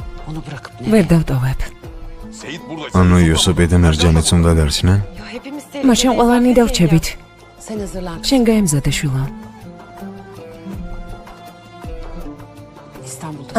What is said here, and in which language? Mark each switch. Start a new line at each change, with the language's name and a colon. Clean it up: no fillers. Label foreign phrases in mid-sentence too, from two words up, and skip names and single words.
Turkish: Onu bırakıp ne?
Georgian: ვერ დავტოვებ.
Turkish: Seyit burada.
Georgian: ანუ იუსუპი და მერჯანიც უნდა დარჩნენ?
Turkish: Ya hepimiz
Georgian: მაშინ ყველანი დავრჩებით.
Turkish: Sen hazırlan.
Georgian: შენ გაემზადე შვილო.
Turkish: İstanbul'da.